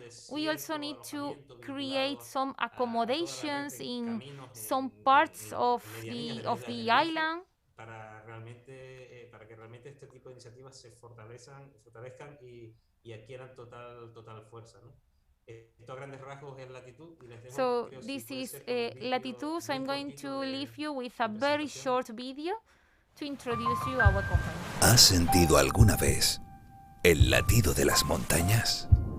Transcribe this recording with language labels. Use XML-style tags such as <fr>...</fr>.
<en>We also need to create some accommodations in some parts of the island.</en> <es>Para que realmente este tipo de iniciativas se fortalezcan y adquieran total fuerza, ¿no? Esto a grandes rasgos es Latitud y les dejo.</es> <en>So this is Latitude. So I'm going to leave you with a very short video to introduce you our company.</en> <es>¿Has sentido alguna vez el latido de las montañas?</es>